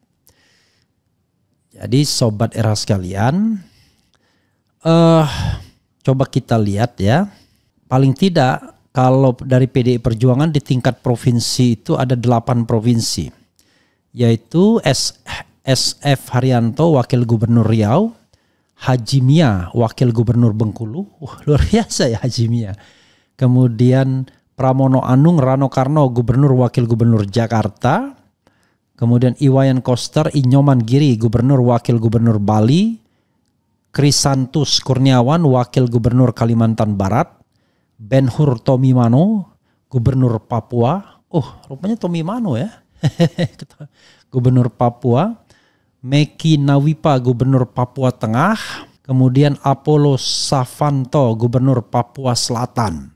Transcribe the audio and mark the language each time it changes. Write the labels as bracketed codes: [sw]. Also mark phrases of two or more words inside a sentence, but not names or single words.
[id] Jadi sobat era sekalian, coba kita lihat ya, paling tidak kalau dari PDI Perjuangan di tingkat provinsi itu ada 8 provinsi, yaitu SF Haryanto Wakil Gubernur Riau, Haji Mia Wakil Gubernur Bengkulu, luar biasa ya Haji Mia. Kemudian Pramono Anung Rano Karno Gubernur Wakil Gubernur Jakarta. Kemudian Iwayan Koster Inyoman Giri Gubernur Wakil Gubernur Bali. Krisantus Kurniawan Wakil Gubernur Kalimantan Barat. Ben Hur Tomimano Gubernur Papua. Rupanya Tomimano ya. Gubernur Papua. Meki Nawipa Gubernur Papua Tengah, kemudian Apollo Savanto Gubernur Papua Selatan.